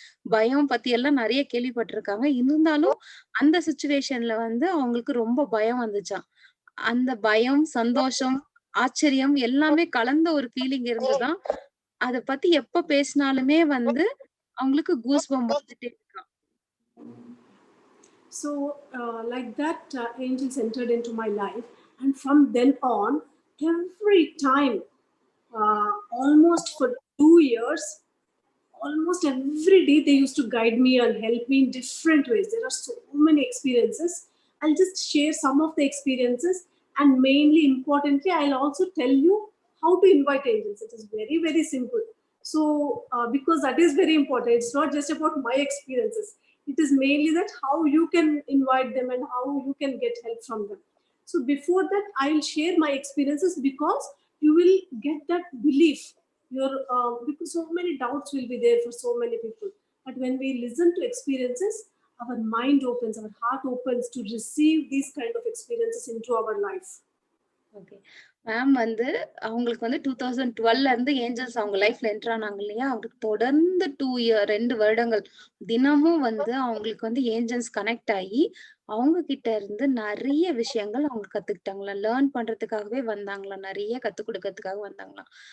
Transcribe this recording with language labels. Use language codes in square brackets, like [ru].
[ta] பயம் பத்தி எல்லாம் நெறைய கேள்விப்பட்டிருக்காங்க. இருந்தாலும் அந்த சிச்சுவேஷன்ல வந்து அவங்களுக்கு ரொம்ப பயம் வந்துச்சாம். அந்த பயம், சந்தோஷம், ஆச்சரியம் எல்லாமே கலந்த ஒரு ஃபீலிங் இருந்துதாம். அத பத்தி எப்ப பேசினாலுமே வந்து அவங்களுக்கு கூஸ் பம்ப் வந்துட்டே இருக்காம். [en] So, like that, angels entered into my life, and from then on, every time, almost for 2 years, almost every day they used to guide me and help me in different ways. There are so many experiences. I'll just share some of the experiences, and mainly importantly, I'll also tell you how to invite angels. It is very, very simple. So, because that is very important, it's not just about my experiences, it is mainly that how you can invite them and how you can get help from them. So before that, I'll share my experiences, because you will get that belief. Because so many doubts will be there for so many people. But when we listen to experiences, our mind opens, our heart opens to receive these kind of experiences into our life. Okay. [ta] Ma'am வந்து அவங்களுக்கு வந்து 2012ல இருந்து Angeles அவங்க லைஃப்ல enter ஆனாங்க இல்லையா? அவங்களுக்கு தொடர்ந்து 2 வருடங்கள் தினமும் வந்து அவங்களுக்கு வந்து ஏஞ்சல்ஸ் கனெக்ட் ஆயி, அவங்க கிட்ட இருந்து நெறைய விஷயங்கள் அவங்க கத்துக்கிட்டாங்களாம். லேர்ன் பண்றதுக்காகவே வந்தாங்களாம். நெறைய கத்துக் குடுக்கறதுக்காக வந்தாங்களாம்.